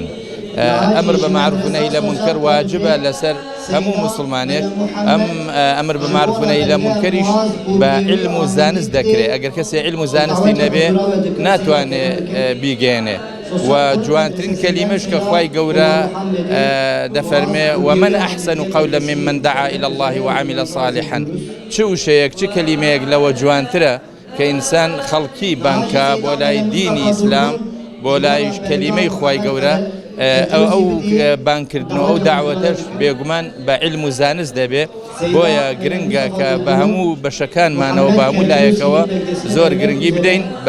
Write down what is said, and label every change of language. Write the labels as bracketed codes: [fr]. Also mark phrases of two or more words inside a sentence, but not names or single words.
[ckb] ئەمر بە معروف و نەهی لە مونکەر واجبە لەسەر هەموو مسلمانێک. ئەمر بە معروف و نەهی لە مونکەریش بە علم و زانست دەکرێت. ئەگەر کەسێ علم و زانستی نەبێ ناتوانێت بیگەێنێ. و جوانترین کەلیمەش کە خوای گەورە دەفەرمێ [ar] ومن أحسن قولا ممن دعا إلى الله وعمل صالحا. [ckb] چ وشەیەک چ کەلیمەیەک لەوە جوانترە کە ئینسان خەڵکی بانکە بۆ لای دینی ئیسلام بۆ لای کەلیمەی خوای گەورە ئەو بانکردن و ئەو داوەتەش بێگومان بە علم و زانست دەبێ بۆیە گرنگە کە بە هەموو بەشەکانمانەوە بە هەموو لایەکەوە زۆر گرنگی بدەین بە